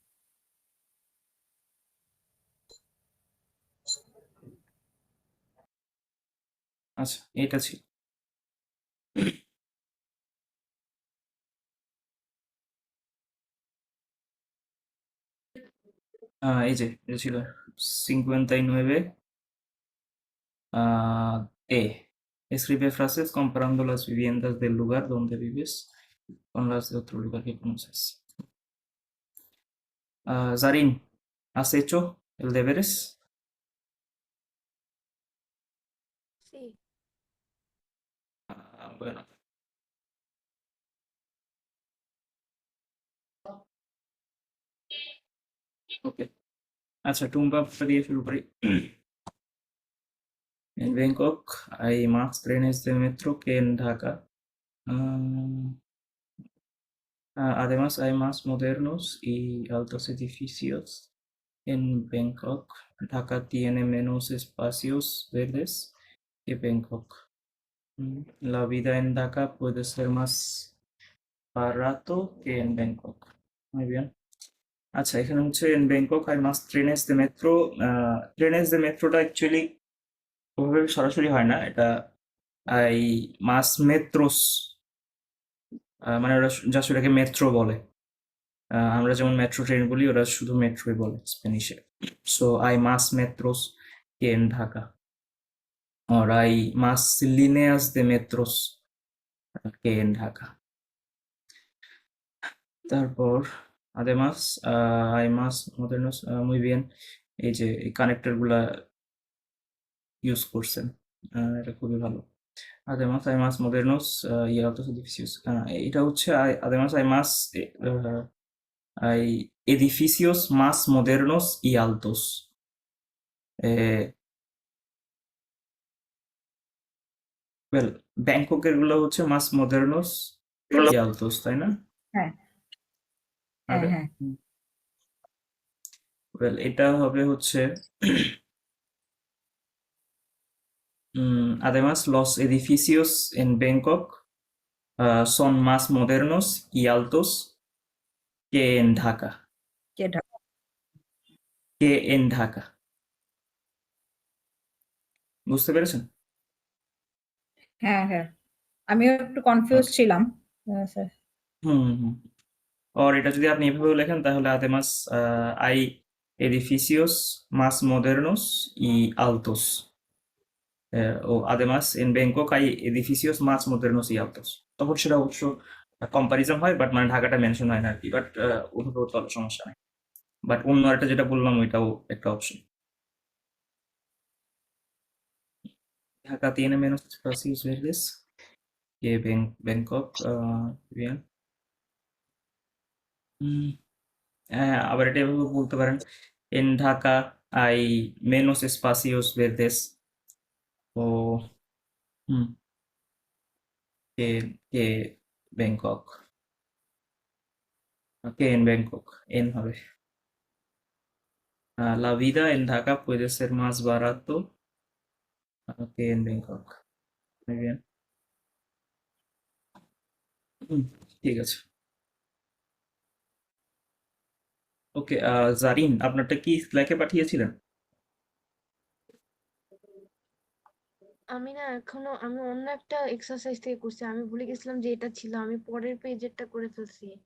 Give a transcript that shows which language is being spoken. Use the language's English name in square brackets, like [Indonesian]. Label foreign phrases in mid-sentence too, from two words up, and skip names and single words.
[Bangla] আচ্ছা, এটা ছিল। এই যে এটা ছিল 59, [Spanish] E. Escribe frases comparando las viviendas del lugar donde vives con las de otro lugar que conoces. Zarin, ¿has hecho el deberes? Sí, Bueno, [Bangla] ওকে, আচ্ছা টুম্পা দিয়ে শুরু করি। [Spanish] En Bangkok hay más trenes de metro que en Dhaka. Ah, además hay más modernos y altos edificios. En Bangkok, Dhaka tiene menos espacios verdes que Bangkok. La vida en Dhaka puede ser más barato que en Bangkok. Muy bien. [Bangla] আচ্ছা, এখানে হচ্ছে [Spanish] en Bangkok hay más trenes de metro. trenes de metro [Bangla] অ্যাকচুয়ালি ওভাবে সরাসরি হয় না, এটা এই [Spanish] más metros, [Bangla] মানে ওরা জাস্ট ওটাকে মেট্রো বলে। আমরা যেমন মেট্রো ট্রেন বলি, ওরা শুধু মেট্রোই বলে স্প্যানিশে। [Spanish] so hay más metros que en Dhaka, or hay más líneas de metros que en ঢাকা। তারপর además hay más modernos, muy bien, [Bangla] এই যে এই কানেক্টর গুলা ইউজ করছেন, এটা খুবই ভালো। [Spanish] Además hay más modernos y altos edificios. [Bangla] এটা হচ্ছে [Spanish] además hay más hay edificios más modernos y altos. [Bangla] ওয়েল, ব্যাংককের গুলো হচ্ছে [Spanish] más modernos y altos, [Bangla] তাই না? হ্যাঁ হ্যাঁ আর হ্যাঁ ওয়েল, এটা হবে হচ্ছে [Spanish] además los edificios en Bangkok son más modernos y altos que en Dhaka. [Bangla] কে ঢাকা [Spanish] Que en Dhaka. [Bangla] বুঝতে পেরেছেন? হ্যাঁ হ্যাঁ আমিও একটু কনফিউজ ওকে, ছিলাম স্যার হুম। আর এটা যদি আপনি এভাবে লেখেন তাহলে [Spanish] además hay edificios más modernos y altos. O además en Bangkok hay edificios más modernos y altos. [Bangla] তখন সেটা অবশ্য কম্পারিজন হয়, বাট মানে ঢাকাটা মেনশন হয় না আর কি, বাট ওভাবেও তো সমস্যা নাই। বাট অন্য একটা যেটা বললাম ওইটাও একটা অপশন। [Spanish] ঢাকা tiene menos espacios verdes que Bangkok. Bien. [Bangla] আবার এটা এভাবে বলতে পারেন, [Spanish] en Dhaka hay menos espacios verdes o que Bangkok, que en Bangkok, en হবে। La vida en Dhaka puede ser más barato que en Bangkok. Muy bien. [Bangla] হুম, ঠিক আছে। ওকে, জারিন আপনারটা কি স্ল্যাকে পাঠিয়েছিলেন? আমি না এখনো আমি অন্য একটা এক্সারসাইজ থেকে করছি, আমি ভুলে গেছিলাম যে এটা ছিল, আমি পরের পেজেরটা করে ফেলছি।